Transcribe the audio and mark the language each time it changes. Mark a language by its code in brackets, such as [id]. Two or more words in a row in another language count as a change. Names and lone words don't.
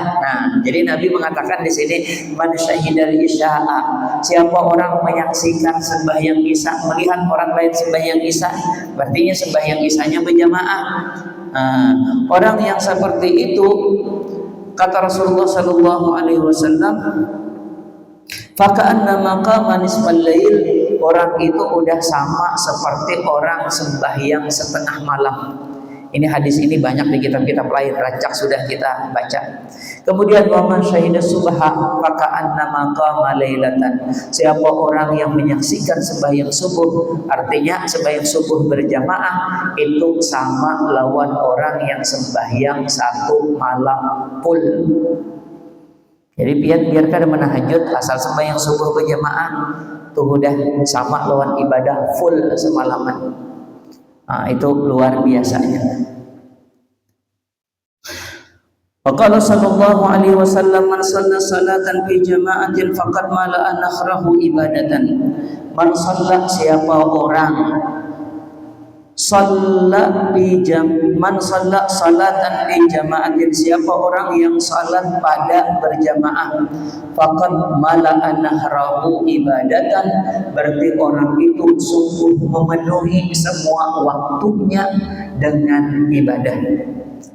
[id] Nah, jadi Nabi mengatakan di sini [ar] من شهد العشاء, [id] siapa orang menyaksikan sembahyang Isya, melihat orang lain sembahyang Isya, berarti sembahyang Isyanya berjamaah. Orang yang seperti itu kata Rasulullah [ar] صلى الله عليه وسلم, فكأنما قام نصف الليل, [id] orang itu udah sama seperti orang sembahyang setengah malam. Ini hadis ini banyak di kitab-kitab lain, rancak sudah kita baca. [ar] Kemudian ومن شهد الصبح فكأنما قام ليلة, [id] siapa orang yang menyaksikan sembahyang subuh, artinya sembahyang subuh berjamaah itu sama lawan orang yang sembahyang satu malam full. Jadi biarkan menahajud asal sembahyang subuh berjamaah tuh udah sama lawan ibadah full semalaman. Itu luar biasanya. [ar] وقال صلى الله عليه وسلم من صلى صلاة في جماعة فقد ملأ نحره عبادة. من صلى, [id] siapa orang [ar] من صلى صلاة في جماعة, [id] siapa orang yang salat pada berjamaah, [ar] فقد ملأ نحره عبادة, [id] berarti orang itu sungguh memenuhi semua waktunya dengan ibadah.